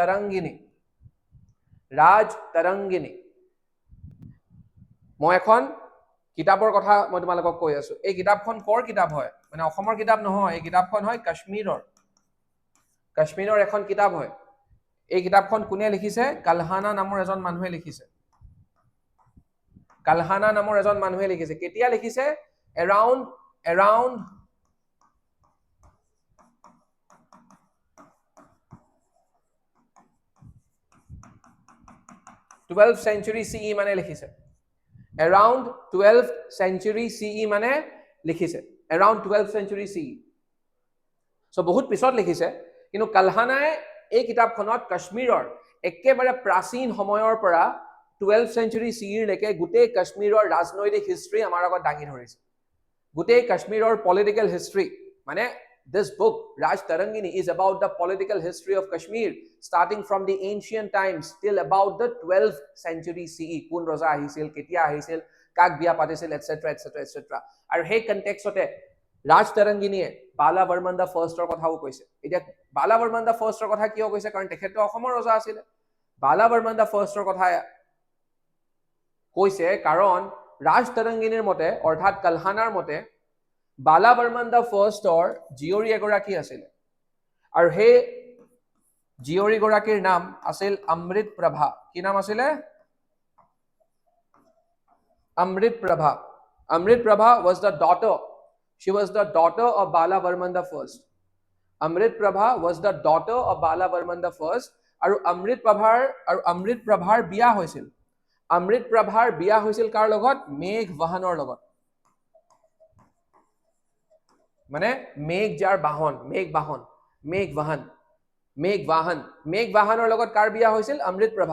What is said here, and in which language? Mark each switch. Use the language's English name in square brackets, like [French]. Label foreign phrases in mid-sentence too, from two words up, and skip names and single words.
[Assamese] তৰংগিনী মই এখন কিতাপৰ কথা মই তোমালোকক কৈ আছো এই কিতাপখন কৰ কিতাপ হয় মানে অসমৰ কিতাপ নহয় এই কিতাপখন হয় কাশ্মীৰৰ এখন কিতাপ হয় এই কিতাপখন কোনে লিখিছে কালহানা নামৰ এজন মানুহে লিখিছে কেতিয়া লিখিছে around [English] 12th century CE [Assamese] মানে লিখিছে [English] around 12th century CE [Assamese] মানে লিখিছে [English] around 12th century CE [Assamese] so বহুত পিছত লিখিছে কিন্তু কালহানাই এই কিতাপখনত কাশ্মীৰৰ একেবাৰে প্ৰাচীন সময়ৰ পৰা [English] 12th century CE [Assamese] লৈকে গোটেই কাশ্মীৰৰ ৰাজনৈতিক হিষ্ট্ৰী আমাৰ আগত দাঙি ধৰিছে গোটেই কাশ্মীৰৰ [English] political history [Assamese] মানে [English] this book Raj Tarangini is about the political history of Kashmir starting from the ancient times till about the 12th century CE [Assamese] কোন ৰজা আহিছিল কেতিয়া আহিছিল কাক বিয়া পাতিছিল etc আৰু সেই কনটেক্সটে ৰাজ তৰংগিনীয়ে বালা বৰ্মন দা ফাৰ্ষ্টৰ কথাও কৈছে এতিয়া বালা বৰ্মন দা ফাৰ্ষ্টৰ কথা কিয় কৈছে কাৰণ তেখেত অসমৰ ৰজা আছিল বালা বৰ্মন দা ফাৰ্ষ্টৰ কথা কৈছে কাৰণ ৰাজ তৰংগিনীৰ মতে অৰ্থাৎ কালহানাৰ মতে বালা বৰ্মন দা ফাৰ্ষ্টৰ জীয়ৰী এগৰাকী আছিল আৰু সেই জীয়ৰী গৰাকীৰ নাম আছিল অমৃত প্ৰভা কি নাম আছিলে অমৃত প্ৰভা [English] was the daughter she was the daughter of Bala Varman the first [Assamese] অমৃত প্ৰভা [English] was the daughter of Bala Varman the first [Assamese] আৰু অমৃত প্ৰভাৰ বিয়া হৈছিল কাৰ লগত মেঘ বাহনৰ লগত মানে মেঘ যাৰ বাহন মেঘ বাহন মেঘবাহানৰ লগত কাৰ বিয়া হৈছিল? অমৃতপ্ৰভা।